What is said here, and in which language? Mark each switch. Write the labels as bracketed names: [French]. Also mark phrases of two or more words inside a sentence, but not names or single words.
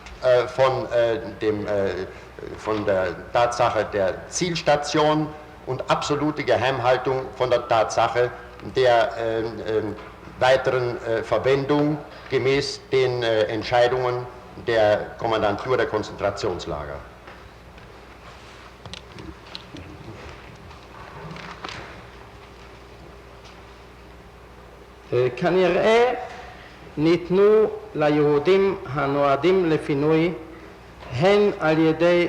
[German] von der Tatsache der Zielstation und absolute Geheimhaltung von der Tatsache der weiteren Verwendung gemäß den Entscheidungen der Kommandantur der Konzentrationslager. [Hebrew] כנראה ניתנו ליהודים הנועדים לפינוי הן על ידי